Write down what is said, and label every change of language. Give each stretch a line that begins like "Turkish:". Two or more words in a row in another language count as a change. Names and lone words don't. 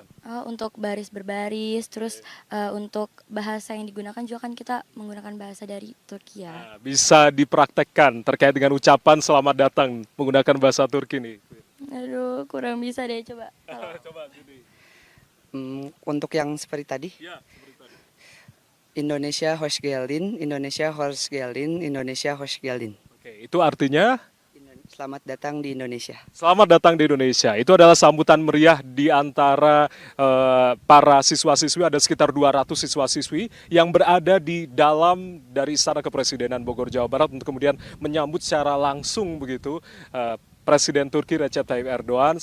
Indonesian: untuk baris berbaris, terus untuk bahasa yang digunakan juga kan kita menggunakan bahasa dari Turki ya. Nah, bisa dipraktekkan terkait dengan ucapan selamat datang menggunakan bahasa Turki nih. Aduh, kurang bisa deh, coba. Coba Zidni. Untuk yang seperti tadi, Ya, seperti tadi.
Turkish: Indonesia hoş geldin, Indonesia hoş geldin, Indonesia hoş geldin.
Indonesian: Oke, itu artinya Selamat datang di Indonesia. selamat datang di Indonesia. Itu adalah sambutan meriah di antara para siswa-siswi, ada sekitar 200 siswa-siswi yang berada di dalam dari Istana Kepresidenan Bogor, Jawa Barat untuk kemudian menyambut secara langsung begitu Presiden Turki Recep Tayyip Erdogan.